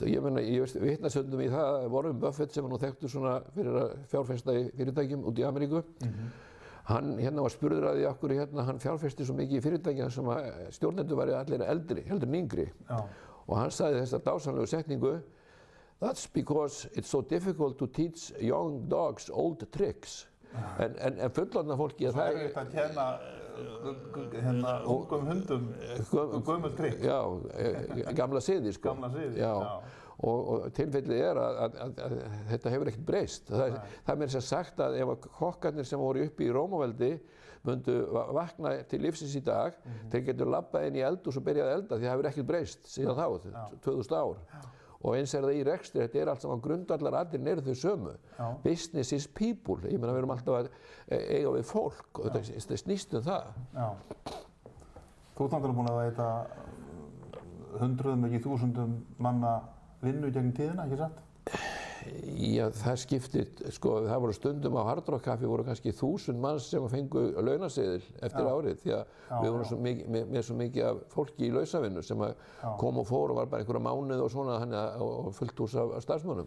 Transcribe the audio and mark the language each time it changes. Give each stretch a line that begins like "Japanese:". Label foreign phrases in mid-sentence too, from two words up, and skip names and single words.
Icelandic: Ég vitna stundum í það Warren Buffett sem nú þekktur svona fyrir að fjárfesta í fyrirtækjum út í Ameríku. Hann var spurður að því af hverju hann fjárfesti svo mikið í fyrirtækjum sem að stjórnendur væru allir eldri, heldur en yngri. Og hann sagði þessa dásamlegu setningu
English: That's because it's so difficult to teach young dogs old tricks.
Icelandic: En fullorðna fólki að það er að kenna ungum hundum gömul trikk. Já, gamla siði sko. Gamla siði, Og tilfellið er að þetta hefur ekkert breyst. Það er meira sem sagt að ef kokkarnir sem voru uppi í Rómaveldi myndu vakna til lífsins í dag, þeir getur labbað inn í eldhús og byrjað að elda því það hefur ekkert breyst síðan þá, 2000 ár. Og eins er það í rekstri, þetta er allt saman grundvallaratriðin eru þau sömu.
English: Business is people,
Icelandic: ég meina við erum alltaf að eiga við fólk og þetta snýst það. Þú ert náttúrulega búin að veita hundruðum, ekki þúsundum manna vinnu gegn tíðina, ekki satt? Já, það skiptir, sko, það voru stundum á Hard Rock Café voru kannski 1000 manns sem fengu launaseðil eftir árið því að við vorum með svo mikið af fólki í lausavinnu sem kom og fór og var bara einhverja mánuð og svona og fullt hús af starfsmönnum.